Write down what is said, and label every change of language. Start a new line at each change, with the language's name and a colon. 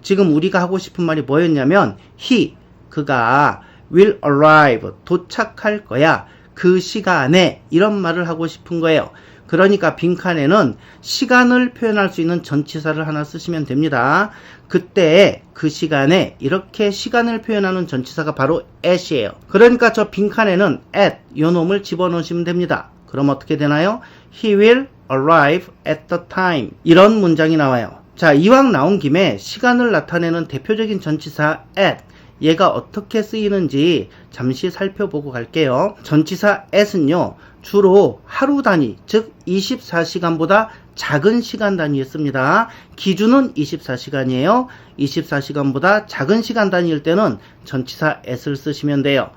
Korean: 지금 우리가 하고 싶은 말이 뭐였냐면 he, 그가
English: will arrive,
Korean: 도착할 거야, 그 시간에, 이런 말을 하고 싶은 거예요. 그러니까 빈칸에는 시간을 표현할 수 있는 전치사를 하나 쓰시면 됩니다. 그때, 그 시간에, 이렇게 시간을 표현하는 전치사가 바로 at이에요. 그러니까 저 빈칸에는 at, 요 놈을 집어넣으시면 됩니다. 그럼 어떻게 되나요?
English: He will arrive at the time,
Korean: 이런 문장이 나와요. 자, 이왕 나온 김에 시간을 나타내는 대표적인 전치사 at, 얘가 어떻게 쓰이는지 잠시 살펴보고 갈게요. 전치사 at은요, 주로 하루 단위, 즉 24시간보다 작은 시간 단위에 씁니다. 기준은 24시간이에요. 24시간보다 작은 시간 단위일 때는 전치사 at을 쓰시면 돼요.